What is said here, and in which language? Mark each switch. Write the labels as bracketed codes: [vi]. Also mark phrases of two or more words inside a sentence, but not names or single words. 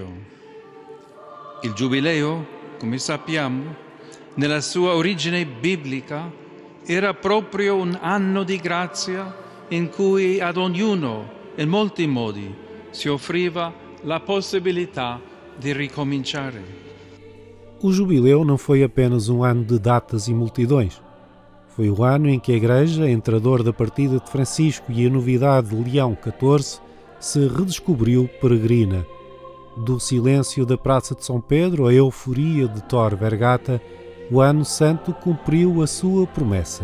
[it] Il Giubileo, come sappiamo, nella sua origine biblica era proprio un anno di grazia in cui ad ognuno, in molti modi, si offriva la possibilità di ricominciare. [pt] O Jubileu não foi apenas um ano de datas e multidões. Foi o ano em que a Igreja, entre a dor da partida de Francisco e a novidade de Leão XIV, se redescobriu peregrina. Do silêncio da Praça de São Pedro à euforia de Tor Vergata, o Ano Santo cumpriu a sua promessa.